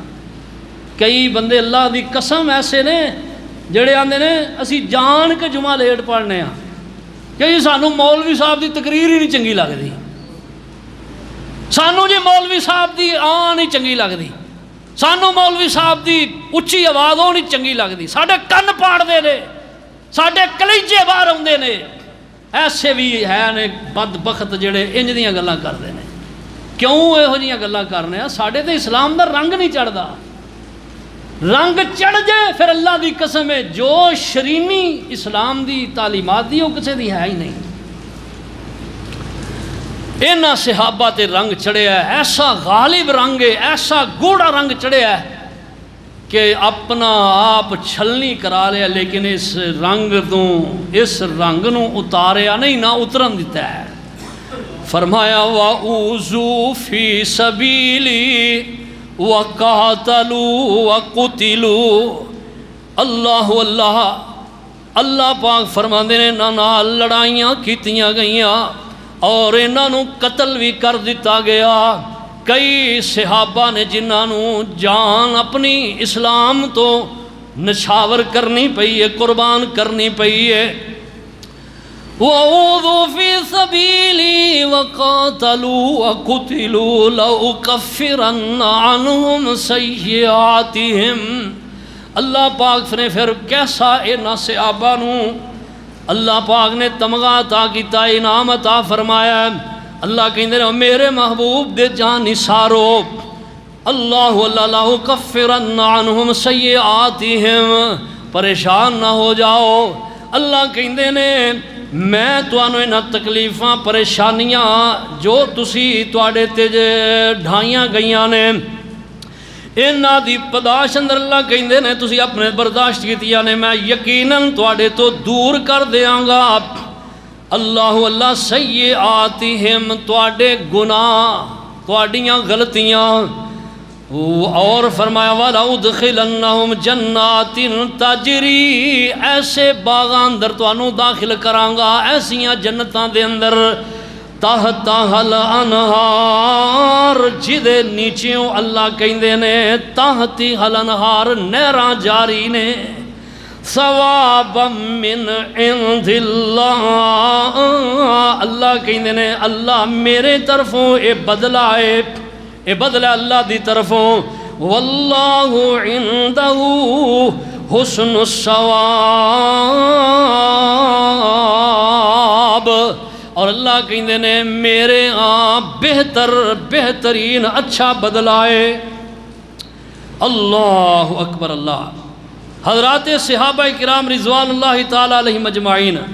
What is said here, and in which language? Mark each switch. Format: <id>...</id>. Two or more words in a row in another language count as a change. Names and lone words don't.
<pa>کئی بندے اللہ دی قسم ایسے نے جڑے آندے نے اسی جان کے جمعہ لیٹ پڑھنے ہاں کہ سانو مولوی صاحب دی تقریر ہی نہیں چنگی لگدی، سانو جی مولوی صاحب دی آن نہیں چنگی لگدی، سانو مولوی صاحب دی اچھی آواز وہ نہیں چنگی لگدی، ساڈے کن پاڑدے نے، ساڈے کلیجے باہر آندے نے۔ ایسے بھی ہے نے بدبخت جڑے انج دیاں گلاں کردے نے۔ کیوں یہو جیاں گلاں کرنے ہیں؟ ساڈے تے اسلام دا رنگ نہیں چڑھدا، رنگ چڑھ جائے پھر اللہ دی قسم ہے جو شرینی اسلام دی تعلیمات دی وہ کسے دی ہے ہی نہیں۔ اینا صحابہ تے رنگ چڑھے ہے، ایسا غالب رنگ ہے، ایسا گوڑا رنگ چڑھے ہے کہ اپنا آپ چھلنی کرا لیا، لیکن اس رنگ نو اتاریا نہیں، نہ اترن دیتا ہے۔</pa> <ar>فرمایا وَأُوذُوا فِي سَبِيلِي وَقَاتَلُوا وَقُتِلُوا،</ar> <pa>اللہ اللہ اللہ پاک فرماندے نے نال لڑائیاں کیتیاں گئیاں اور انہاں نوں قتل بھی کر دیتا گیا۔ کئی صحابہ نے جنہاں نوں جان اپنی اسلام تو نچھاور کرنی پئی ہے، قربان کرنی پئی ہے۔</pa> <ar>وَأُوذُوا فِي سَبِيلِي وَقَاتَلُوا وَقُتِلُوا لَأُكَفِّرَنَّ عَنْهُمْ سَيِّئَاتِهِمْ،</ar> <pa>اللہ پاک نے پھر کیسا انہاں صحابہ نوں اللہ پاک نے تمغہ عطا کیتا، انعام عطا فرمایا۔ اللہ کہندے نے میرے محبوب دے جان نثارو، اللہ</pa> <ar>لَأُكَفِّرَنَّ عَنْهُمْ سَيِّئَاتِهِمْ،</ar> <pa>پریشان نہ ہو جاؤ۔ اللہ کہندے نے میں تانوں انہاں تکلیفاں پریشانیاں جو تسی تواڈے تے ڈھائیاں گئیاں نے انہاں دی پداش اندر اللہ کہندے نے تسی اپنے برداشت کیتیاں نے میں یقیناً تواڈے تو دور کر دیاں گا۔ اللہ اللہ سیئاتہم، تواڈے گناہ، تواڈیاں غلطیاں، اور فرمایا</pa> <ar>وَلَأُدْخِلَنَّهُمْ جَنَّاتٍ تَجْرِی،</ar> <pa>ایسے باغاں اندر تانوں داخل کراں گا، ایسیاں جنتاں دے اندر</pa> <ar>تحتہا الانہار</ar> <pa>جدے نیچیوں اللہ کہندے نے</pa> <ar>تحتہا الانہار</ar> <pa>نہراں جاری نے</pa> <ar>ثوابا من عند اللہ</ar> <pa>اللہ کہندے نے اللہ میرے طرفوں اے بدلہ ہے اے بدلہ اللہ دی طرفوں</pa> <ar>واللہ عندہ حسن</ar> <pa>الثواب اور اللہ کہندے نے میرے بہترین اچھا بدلہ ہے</pa> <ar>اللہ اکبر</ar> <pa>اللہ حضرات صحابہ کرام</pa> <ar>رضوان اللہ تعالی علیہم اجمعین</ar>